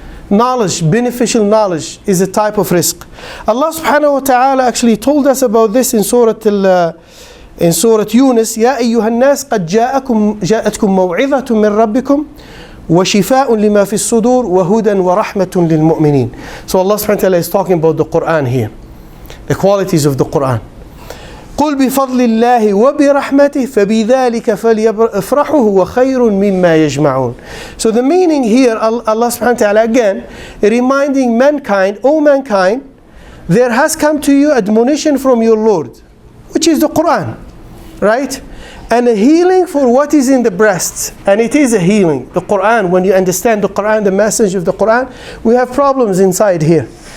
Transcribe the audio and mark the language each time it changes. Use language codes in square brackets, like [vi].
[en] Knowledge, beneficial knowledge, is a type of rizq. Allah subhanahu wa ta'ala actually told us about this in Surah Yunus. [ar] يا أيها الناس قد جاءتكم موعظة من ربكم وشفاء لما في الصدور وهدى ورحمة للمؤمنين. [en] So Allah subhanahu wa ta'ala is talking about the Quran here, the qualities of the Quran. [ar] قل بفضل الله وبرحمته فبذلك فليفرحوا هو خير مما يجمعون. [en] So the meaning here, Allah subhanahu wa ta'ala again reminding mankind, O mankind, there has come to you admonition from your Lord, which is the Quran, right? And a healing for what is in the breast. And it is a healing. The Quran, when you understand the Quran, the message of the Quran, we have problems inside here.